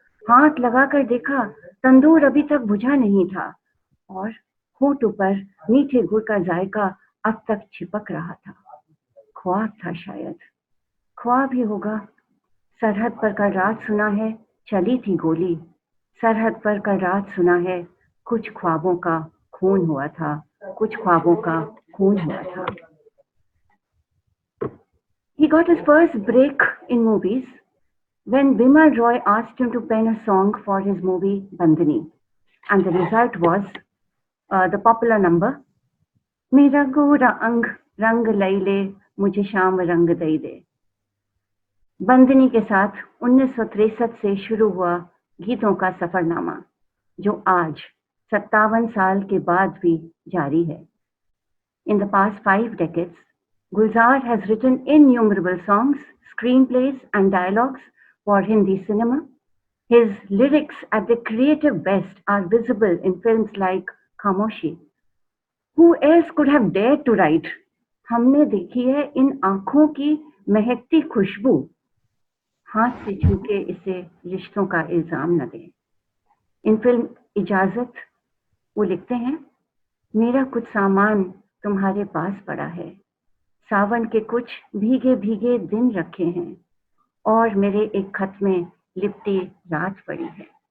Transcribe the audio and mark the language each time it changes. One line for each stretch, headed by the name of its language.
Hindi: हाथ लगाकर देखा, तंदूर अभी तक बुझा नहीं था और होठों पर मीठे गुड़ का जायका अब तक चिपक रहा था। ख्वाब था शायद, ख्वाब ही होगा। सरहद पर कल रात सुना है चली थी गोली, सरहद पर कल रात सुना है कुछ ख्वाबों का खून हुआ था, कुछ ख्वाबों का खून हुआ था।
English: He got his first break in movies when Bimal Roy asked him to pen a song for his movie Bandhani, and the result was the popular number
Hindi: मेरा गोरा अंग रंग लई ले मुझे शाम रंग दई दे। बंदनी के साथ 1963 से शुरू हुआ गीतों का सफरनामा जो आज 57 साल के बाद भी जारी है।
English: In the past 5 decades, Gulzar has written innumerable songs, screenplays and dialogues for Hindi cinema. His lyrics at their creative best are visible in films like Khamoshi. Who else could have dared to write?
Hindi: हमने देखी है इन आंखों की महकती खुशबू, हाथ से छू के इसे रिश्तों का इल्जाम न दें। इन फिल्म इजाजत वो लिखते हैं, मेरा कुछ सामान तुम्हारे पास पड़ा है, सावन के कुछ भीगे भीगे दिन रखे हैं और मेरे एक खत में लिपटी रात पड़ी है।